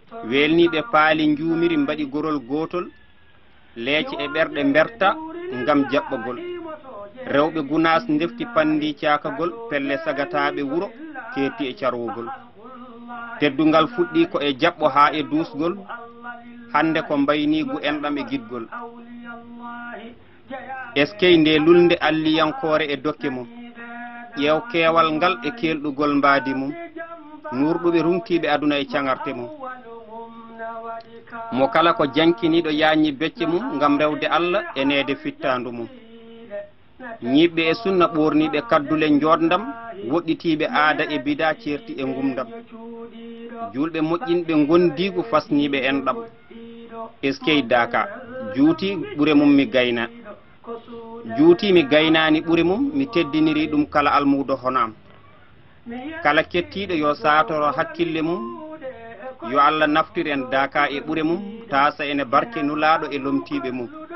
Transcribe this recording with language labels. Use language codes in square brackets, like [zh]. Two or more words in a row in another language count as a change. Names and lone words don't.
[ff] Welniɓe paali njuumiri mbaɗi gorol gotol, leece e ɓerɗe mberta ngam jaɓɓagol. Rewɓe Gunas ndefti pandi caakagol, pelle sagataɓe wuro, keetti e carwugol. Teddungal fuɗɗi ko e jaɓɓo ha e duusgol, hande ko mbayniigu enɗam e gidgol. [fr] Est-ce que [ff] nde lulnde alliyankore e dokke mum? Ƴeew keewal ngal e kelɗugol mbaadi mum. Nurɗuɓe rumtiɓe aduna e cagarte mum. Mo kala ko jankiniɗo yañi becce mum ngam rewde Allah e nede fittandu mum. Ñiɓɓe e sunna ɓorniɓe kaddule njodndam, woɗɗitiɓe aada e bida certi e ngumdam. Julɓe moƴƴinɓe gondigu fasniɓe enɗam. [fr] Est-ce que [ff] Daka juuti ɓure mum mi gayna? Juuti mi gaynani ɓure mum, mi teddiniri ɗum kala almudo honam. Kala kettiɗo yo satoro hakkille mum, yo Allah naftir en Daka e ɓure mum, tasa ene barke nulaɗo e lomtiɓe mum.